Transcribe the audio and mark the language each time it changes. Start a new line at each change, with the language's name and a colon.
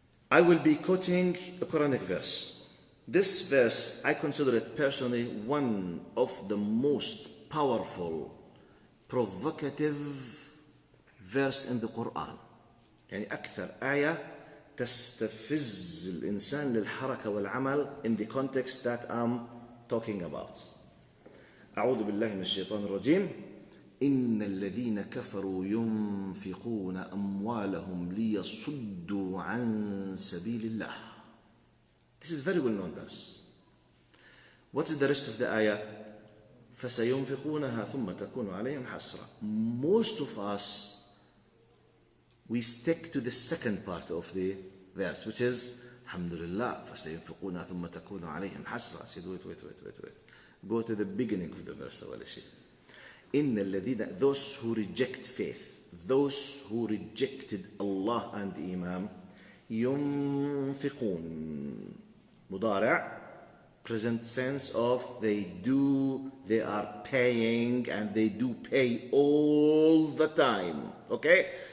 English: I will be quoting a Quranic verse. This verse, I consider it personally one of the most powerful, provocative verse in the Quran.
Arabic: يعني أكثر آية تستفز الإنسان للحركة والعمل
English: in the context that I'm talking about.
Arabic: أعوذ بالله من الشيطان الرجيم. إن الذين كفروا ينفقون أموالهم ليصدوا عن سبيل الله.
English: This is very well known verse. What is the rest of the ayah?
Arabic: فسينفقونها ثم تكون عليهم حسرة.
English: Most of us, we stick to the second part of the verse, which is
Arabic: الحمد لله فسينفقونها ثم تكون عليهم حسرة.
English: I said, wait. Go to the beginning of the verse.
Arabic: إن الذين,
English: those who reject faith, those who rejected Allah and Imam,
Arabic: ينفقون, مضارع,
English: present sense of they are paying, and they do pay all the time. Okay?